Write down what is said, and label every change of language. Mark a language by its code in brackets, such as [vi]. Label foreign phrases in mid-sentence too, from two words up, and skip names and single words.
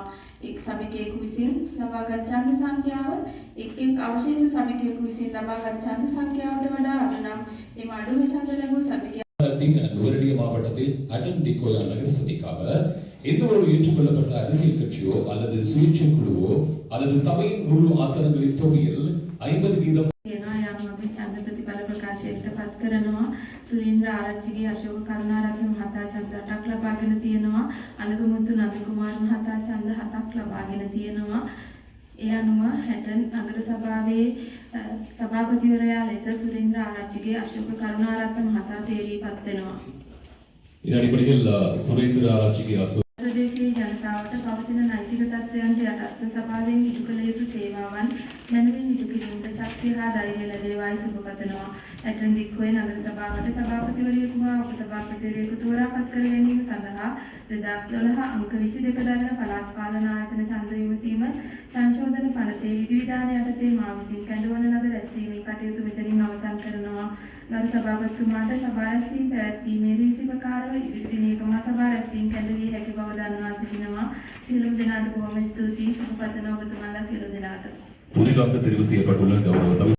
[si] එක් සමිතියක විසින් ලබාගත් ඡන්ද සංඛ්‍යාව එක් අවශේෂ සමිතියක විසින් ලබාගත් ඡන්ද සංඛ්‍යාවට වඩා අඩු නම් එම අඩුම ඡන්ද ලැබූ සමිතිය [ta] நுவரெலிய மாவட்டத்தில் அடன் டிகோயா நகர சபைக்காக எந்த ஒரு ஏற்றுக்கொள்ளப்பட்ட அரசியல் கட்சியோ அல்லது சுயேட்சை குழுவோ அல்லது சபையின் முழு ஆசனங்களின் தொகையில் 50% [si] ඡන්ද ප්‍රතිඵල ප්‍රකාශයට පත් කරනවා. සුරේන්ද්‍ර ආරච්චිගේ අශෝක කරුණාරත්න මහතා ඡන්ද 8ක් ලබාගෙන තියෙනවා. අලගමුතු නන්දකුමාර මහතා ඡන්ද 7ක් ලබාගෙන තියෙනවා. ඒ අනුව 60 නගර සභාවේ සභාපතිවරයා ලෙස සුරේන්ද්‍ර ආරච්චිගේ අශෝක කරුණාරත්න මහතා තේරීපත් වෙනවා. [ta] இதன் அடிப்படையில் சுரேந்திர ஆராய்ச்சிக்கு [si] ප්‍රදේශයේ ජනතාවට පවතින නෛතික තත්ත්වයන්ට යටත්ව සභාවෙන් ඉටු කළ යුතු සේවාවන් මැනවින් ඉටු කිරීමට ශක්තිය හා ධෛර්යය ලැබේවායි සුබ පතනවා. ඇතැම් දික්කෝයේ නගර සභාවට සභාපතිවරයෙකු හා උපසභාපතිවරයෙකු තෝරාපත් කර ගැනීම සඳහා 2012 අංක 22 දරන පළාත් පාලන ආයතන ඡන්ද විමසීම සංශෝධන පනතේ විධිවිධාන යටතේ මා විසින් කැඳවන ලද රැස්වීමේ කටයුතු මෙතනින් අවසන් කරනවා. ගරු සභාපතිතුමාට සභා රැස්වීම පැවැත්වීමේ රීති ප්‍රකාරව ඉදිරි දිනයකම සභා රැස්වීම කැඳවිය හැකි බව දන්වා සිටිනවා. සියලුම දෙනාට බොහොම ස්තුතියි. සුබ පතනවා ඔබතුමාලා සියලු දෙනාට. [ta] புதிதாக தெரிவு செய்யப்பட்டுள்ள கௌரவ